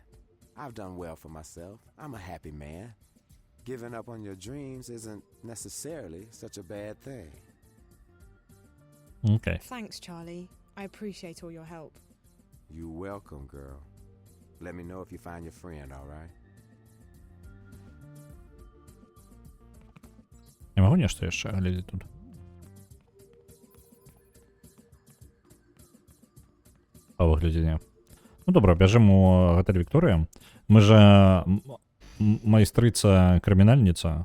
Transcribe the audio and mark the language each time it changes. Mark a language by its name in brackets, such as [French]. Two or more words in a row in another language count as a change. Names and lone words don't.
[English] I've done well for myself. I'm a happy man. Giving up on your dreams isn't necessarily such a bad thing. Okay. Thanks, Charlie. I appreciate all your help. You're welcome, girl. Let me know if you find your friend, all right? [Belarusian] Не магу нешта яшчэ глядзець тут? Па выглядзе не. Ну, добра, бяжым у гатэль Вікторыя. Мы жа майстрыца-крымінальніца.